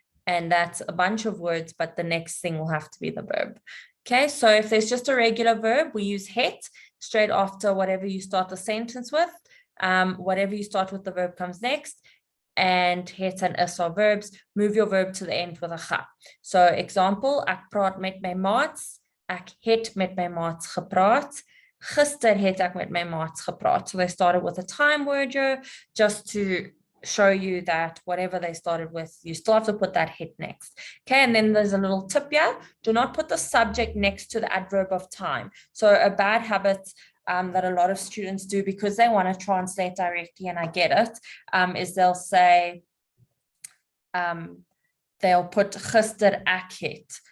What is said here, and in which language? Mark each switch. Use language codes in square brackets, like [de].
[en] And that's a bunch of words, but the next thing will have to be the verb. Okay, so if there's just a regular verb, we use het. Straight after whatever you start the sentence with, whatever you start with, the verb comes next. And het and is are verbs. Move your verb to the end with a ga. So example, [af] ek praat met my maats. Ek het met my maats gepraat. Gister het ek met my maats gepraat. [en] So they started with a time word here, just to show you that whatever they started with, you still have to put that het next. Okay, and then there's a little tip here. Do not put the subject next to the adverb of time. So a bad habit that a lot of students do, because they want to translate directly, and I get it, is they'll say, they'll put [af] gister ek het.